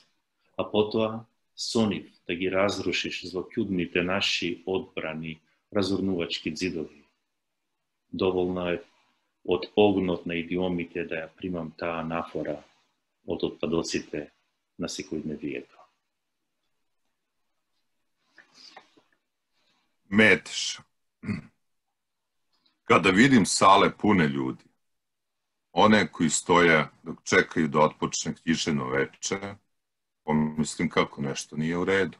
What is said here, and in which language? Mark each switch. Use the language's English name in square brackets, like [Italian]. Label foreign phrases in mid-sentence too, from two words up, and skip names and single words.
[Macedonian] А потоа, со нив да ги разрушиш злокјудните наши одбрани, разурнувачки ѕидови. Доволно е од огнот на идиомите да ја примам таа анафора од отпадоците на секојдневието. [Serbian] Meteš. Kada vidim sale pune ljudi, one koji stoje dok čekaju da otpočne književno veče, pomislim kako nešto nije u redu.